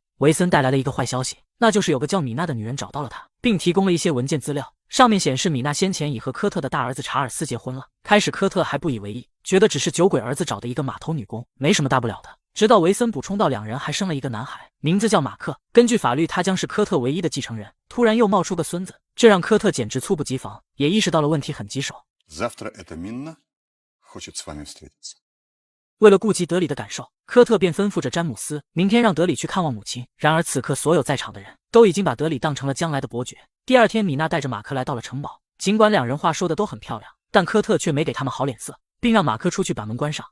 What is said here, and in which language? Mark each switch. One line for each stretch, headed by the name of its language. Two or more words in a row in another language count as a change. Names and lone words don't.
Chinese: 维森带来了一个坏消息，那就是有个叫米娜的女人找到了他，并提供了一些文件资料，上面显示米娜先前已和科特的大儿子查尔斯结婚了。开始科特还不以为意，觉得只是酒鬼儿子找的一个码头女工，没什么大不了的。直到维森补充到两人还生了一个男孩，名字叫马克，根据法律他将是科特唯一的继承人。突然又冒出个孙子，这让科特简直猝不及防，也意识到了问题很棘手。
Russian: Завтра эта Минна хочет с вами встретиться.
Chinese: 为了顾及德里的感受，科特便吩咐着詹姆斯，明天让德里去看望母亲。然而此刻所有在场的人都已经把德里当成了将来的伯爵。第二天，米娜带着马克来到了城堡，尽管两人话说的都很漂亮，但科特却没给他们好脸色，并让马克出去把门关上。